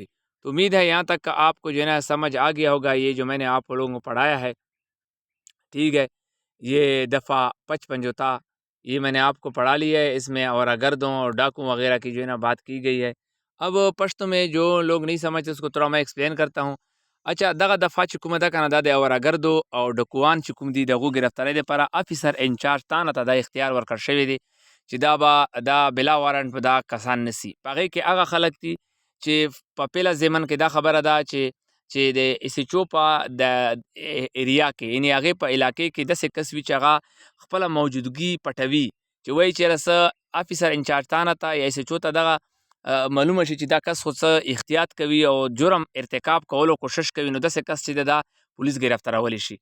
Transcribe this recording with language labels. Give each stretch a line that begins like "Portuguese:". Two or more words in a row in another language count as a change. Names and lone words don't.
Urdu: تو امید ہے یہاں تک آپ کو جو ہے نا سمجھ آ گیا ہوگا یہ جو میں نے آپ لوگوں کو پڑھایا ہے. ٹھیک ہے. یہ دفعہ 55 جو تھا یہ میں نے آپ کو پڑھا لیا ہے، اس میں اور گردوں اور ڈاکوں وغیرہ کی جو ہے نا بات کی گئی ہے. اب پشتو میں جو لوگ نہیں سمجھتے اس کو تھوڑا میں ایکسپلین کرتا ہوں.
Pashto: اچھا دغه دفعه چې کومه ده کنه دا د اورګردو او ډکوان چې کوم دي دغه گرفتاری لپاره
English: officer in-charge
Pashto: تانه ته د اختیار ورکړ شوی دی چې دا بلا وارنټ په دا کسان نسی. په هغې کې هغه خلک دي چې په پیله ضمن کې دا خبره ده چې د ایسچو په د ایریا کې یعنی هغې په علاقې کې داسې کس وي چې هغه خپله موجودګي پټوي، چې وایي چې رسه
English: officer in-charge
Pashto: تانه ته یا ایسچو ته دغه معلومه شي چې دا کس خو څه احتیاط کوي او جرم ارتکاب کولو کوشش کوي، نو داسې کس چې دا پولیس گرفتارولی شي.